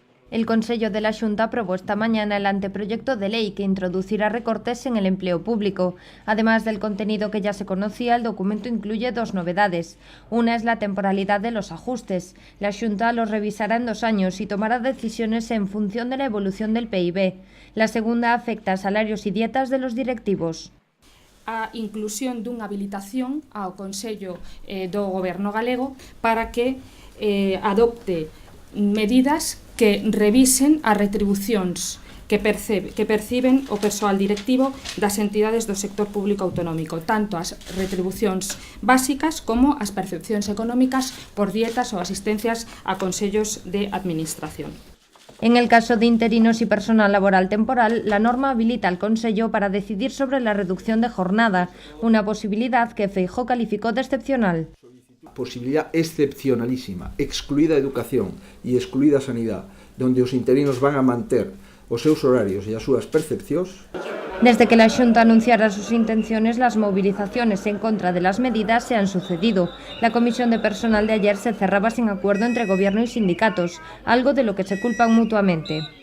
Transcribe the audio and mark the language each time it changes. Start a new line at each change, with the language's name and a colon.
Spanish: El Consello de la Xunta aprobó esta mañana el anteproyecto de ley que introducirá recortes en el empleo público. Además del contenido que ya se conocía, el documento incluye 2 novedades. Una es la temporalidad de los ajustes. La Xunta los revisará en 2 años y tomará decisiones en función de la evolución del PIB. La segunda afecta a salarios y dietas de los directivos.
Galician: A inclusión dunha habilitación ao Consello do Goberno galego para que adopte medidas que revisen as retribucións que perciben o persoal directivo das entidades do sector público autonómico, tanto as retribucións básicas como as percepcións económicas por dietas ou asistencias a consellos de administración.
Spanish: En el caso de interinos y personal laboral temporal, la norma habilita al Consello para decidir sobre la reducción de jornada, una posibilidad que Feijóo calificó de excepcional. Posibilidad excepcionalísima,
Galician: excluída a educación e excluída a sanidade, donde os interinos van a manter os seus horarios e as súas percepcións.
Spanish: Desde que la Xunta anunciara sus intenciones, las movilizaciones en contra de las medidas se han sucedido. La comisión de personal de ayer se cerraba sin acuerdo entre gobierno y sindicatos, algo de lo que se culpan mutuamente.